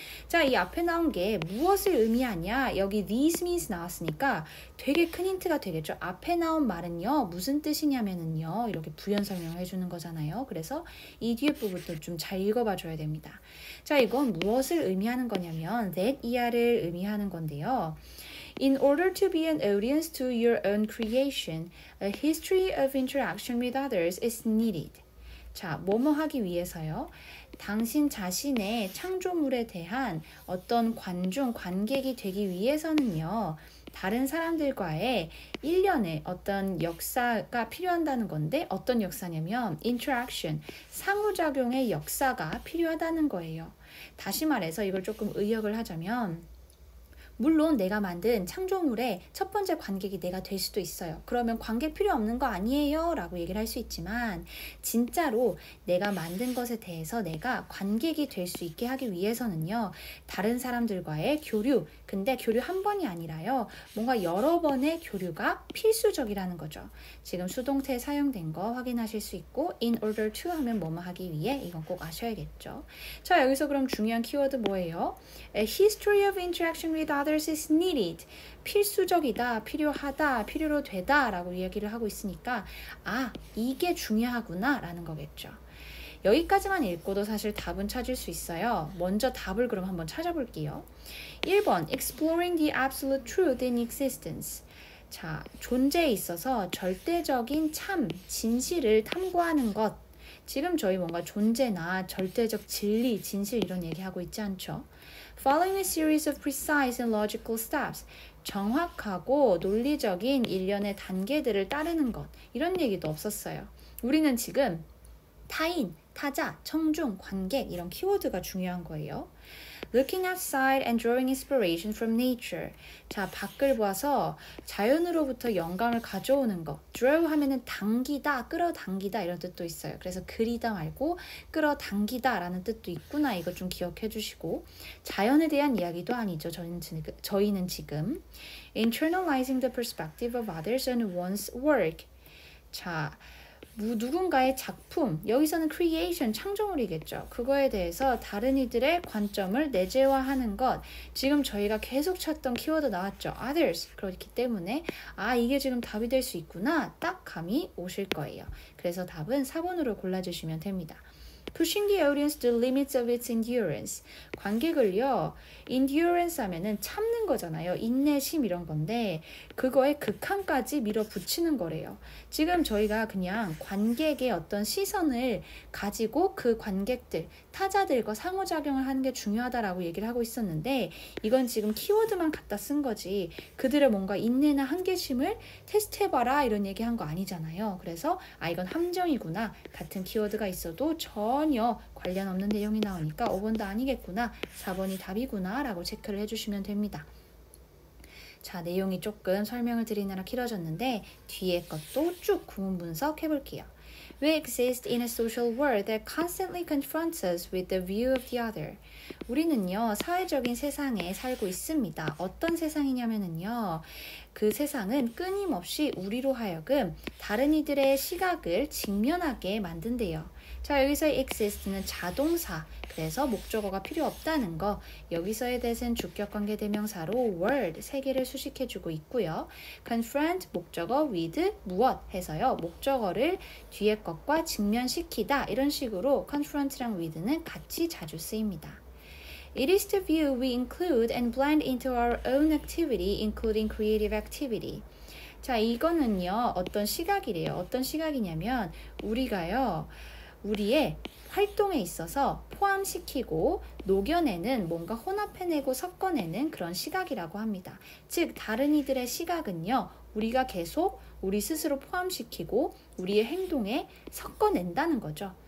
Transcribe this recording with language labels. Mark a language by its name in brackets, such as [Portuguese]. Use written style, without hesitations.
[Korean] 자, 이 앞에 나온 게 무엇을 의미하냐? 여기 these means 나왔으니까 되게 큰 힌트가 되겠죠. 앞에 나온 말은요. 무슨 뜻이냐면은요. 이렇게 부연 설명을 해주는 거잖아요. 그래서 이 뒤에 부분도 좀 잘 읽어봐 줘야 됩니다. 자, 이건 무엇을 의미하는 거냐면 that 이하를 의미하는 건데요. [English] In order to be an audience to your own creation, a history of interaction with others is needed. [Korean] 자, 뭐뭐 하기 위해서요. 당신 자신의 창조물에 대한 어떤 관객이 되기 위해서는요. 다른 사람들과의 일련의 어떤 역사가 필요한다는 건데 어떤 역사냐면 [English] interaction, [Korean] 상호작용의 역사가 필요하다는 거예요. 다시 말해서 이걸 조금 의역을 하자면 물론 내가 만든 창조물의 첫 번째 관객이 내가 될 수도 있어요. 그러면 관객 필요 없는 거 아니에요? 라고 얘기를 할 수 있지만 진짜로 내가 만든 것에 대해서 내가 관객이 될 수 있게 하기 위해서는요. 다른 사람들과의 교류, 근데 교류 한 번이 아니라요. 뭔가 여러 번의 교류가 필수적이라는 거죠. 지금 수동태 사용된 거 확인하실 수 있고 [English] in order to [Korean] 하면 뭐뭐 하기 위해 이건 꼭 아셔야겠죠. 자, 여기서 그럼 중요한 키워드 뭐예요? [English] A history of interaction with others is needed. [Korean] 필수적이다, 필요하다, 필요로 되다 라고 이야기를 하고 있으니까 이게 중요하구나 라는 거겠죠. 여기까지만 읽고도 사실 답은 찾을 수 있어요. 먼저 답을 그럼 한번 찾아볼게요. [English] 1번 Exploring the absolute truth in existence. [Korean] 자, 존재에 있어서 절대적인 참, 진실을 탐구하는 것. 지금 저희 뭔가 존재나 절대적 진리, 진실 이런 얘기하고 있지 않죠? [English] Following a series of precise and logical steps. [Korean] 정확하고 논리적인 일련의 단계들을 따르는 것. 이런 얘기도 없었어요. 우리는 지금 타인, 타자, 청중, 관객 이런 키워드가 중요한 거예요. [English] Looking outside and drawing inspiration from nature. [Korean] 자, 밖을 보아서 자연으로부터 영감을 가져오는 것. Draw 하면은 당기다, 끌어당기다 이런 뜻도 있어요. 그래서 그리다 말고 끌어당기다 라는 뜻도 있구나. 이거 좀 기억해 주시고. 자연에 대한 이야기도 아니죠. 저희는 지금 [English] internalizing the perspective of others on one's work. [Korean] 자, 누군가의 작품, 여기서는 creation, 창조물이겠죠. 그거에 대해서 다른 이들의 관점을 내재화하는 것. 지금 저희가 계속 찾던 키워드 나왔죠. [English] others. [Korean] 그렇기 때문에 이게 지금 답이 될 수 있구나. 딱 감이 오실 거예요. 그래서 답은 4번으로 골라주시면 됩니다. [English] Pushing the audience to the limits of its endurance. [Korean] 관객을요, endurance 하면은 참는 거잖아요. 인내심 이런 건데 그거에 극한까지 밀어붙이는 거래요. 지금 저희가 그냥 관객의 어떤 시선을 가지고 그 관객들, 타자들과 상호작용을 하는 게 중요하다라고 얘기를 하고 있었는데 이건 지금 키워드만 갖다 쓴 거지 그들의 뭔가 인내나 한계심을 테스트해봐라 이런 얘기한 거 아니잖아요. 그래서 이건 함정이구나. 같은 키워드가 있어도 전혀 관련 없는 내용이 나오니까 5번도 아니겠구나. 4번이 답이구나 라고 체크를 해주시면 됩니다. 자, 내용이 조금 설명을 드리느라 길어졌는데 뒤에 것도 쭉 구문 분석해 볼게요. [English] We exist in a social world that constantly confronts us with the view of the other. [Korean] 우리는요, 사회적인 세상에 살고 있습니다. 어떤 세상이냐면요, 그 세상은 끊임없이 우리로 하여금 다른 이들의 시각을 직면하게 만든대요. 자, 여기서의 exist는 자동사, 그래서 목적어가 필요 없다는 거, 여기서의 that은 주격관계대명사로 world, 세 개를 수식해주고 있고요. confront, 목적어, with, 무엇 해서요. 목적어를 뒤에 것과 직면시키다, 이런 식으로 confront랑 with는 같이 자주 쓰입니다. [English] It is the view we include and blend into our own activity, including creative activity. [Korean] 자, 이거는요, 어떤 시각이래요. 어떤 시각이냐면, 우리가요, 우리의 활동에 있어서 포함시키고 녹여내는, 뭔가 혼합해내고 섞어내는 그런 시각이라고 합니다. 즉, 다른 이들의 시각은요, 우리가 계속 우리 스스로 포함시키고 우리의 행동에 섞어낸다는 거죠.